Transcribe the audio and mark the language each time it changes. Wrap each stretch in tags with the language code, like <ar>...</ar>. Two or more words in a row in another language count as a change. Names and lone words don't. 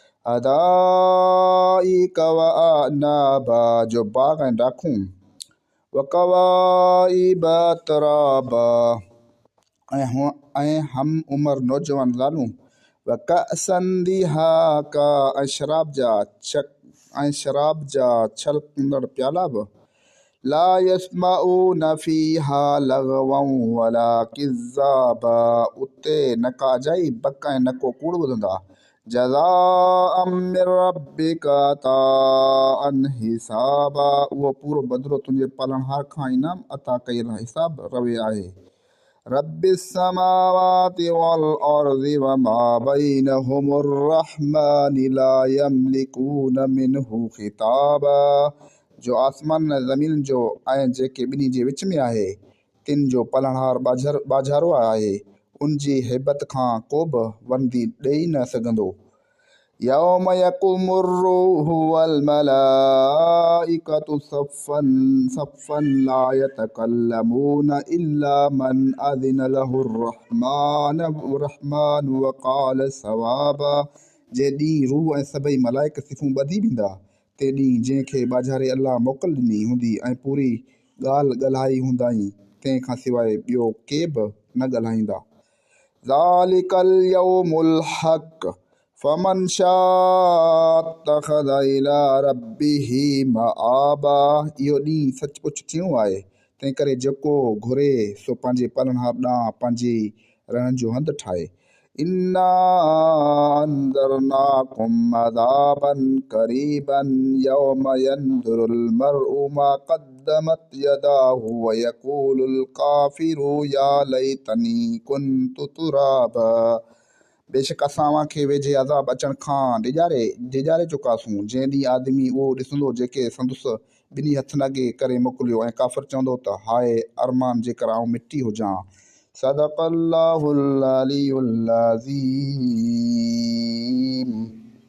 <ar>حدائق وأعنابا,</ar> <sd>जो बाग़ ऐं डाखूं।</sd> <ar>وكواعب أترابا,</ar> <sd>ऐं हम उमर नौजवान ज़ालूं।</sd> <ar>وكأسا دهاقا,</ar> <sd>ऐं शराब जा छलकंदड़ प्याला बि।</sd> <ar>لا يسمعون فيها لغوا ولا كذابا,</ar> <sd>उते न का अजाई बक ऐं न को कूड़ ॿुधंदा।</sd> <ar>جزاء من ربك عطاء حسابا,</ar> <sd>उहो पूरो बदिलो तुंहिंजे पालनहार खां इनाम अता कयल हिसाब रवे आहे।</sd> <ar>رب السماوات والأرض وما بينهما الرحمن لا يملكون منه خطابا,</ar> <sd>जो आसमान ऐं ज़मीन जो ऐं जेके ॿिन्ही जे विच में आहे तिन जो पलणहार बाझारो आहे, उन जी हैबत खां को बि वंदी ॾेई न सघंदो।</sd> <ar>يوم يقوم الروح والملائكة صفا صفا لا يتكلمون إلا من أذن له الرحمن وقال صوابا.</ar> <sd>जे ॾींहुं रूह ऐं सभई मलाइक सिफ़ूं ॿधी वेंदा, ते ॾींहुं जंहिंखे बाझारे अल्लाह मोकल ॾिनी हूंदी ऐं पूरी ॻाल्हि ॻाल्हाई हूंदाई, तंहिं खां सवाइ ॿियो के बि न ॻाल्हाईंदा।</sd> <ar>ذلك اليوم الحق فمن شاء اتخذ إلى ربه مآبا.</ar> <sd>इहो ॾींहुं सचमुच थियूं आहे, तंहिं करे जेको घुरे सो पंहिंजे पालनहार ॾांहुं पंहिंजे रहण जो हंधु ठाहे।</sd> <ar>إنا أنذرناكم عذابا قريبا يوم ينظر المرء ما قدمت يداه ويقول الكافر يا ليتني كنت ترابا.</ar> <sd>बेशक असां खे वेझे अज़ाब अचण खां डिॼारे चुकासूं, जंहिं ॾींहुं आदमी उहो ॾिसंदो जेके संदुसि ॿिन्ही हथ नंगे करे मोकिलियो, ऐं काफ़िर चवंदो त हाय अरमान जेकर आऊं मिटी हुजां।</sd> <ar>صدق الله العلي العظيم.</ar>